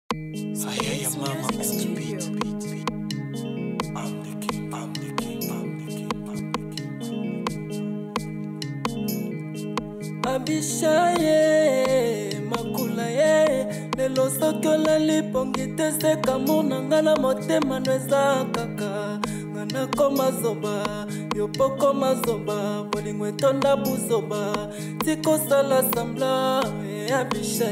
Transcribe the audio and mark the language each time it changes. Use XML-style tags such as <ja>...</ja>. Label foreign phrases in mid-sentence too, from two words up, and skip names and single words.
<en>Aïe, mama, on the beat. I'm the king, I'm the king, I'm the king, I'm the king.</en> <ln>Abishaye, makula ye, lelo soki olali pongi te seka mona ngana motema no eza kaka. Ngana koma zoba, yopoko mazoba, bolingo etonda buzoba, tiko sala sambla, Abishaye.</ln>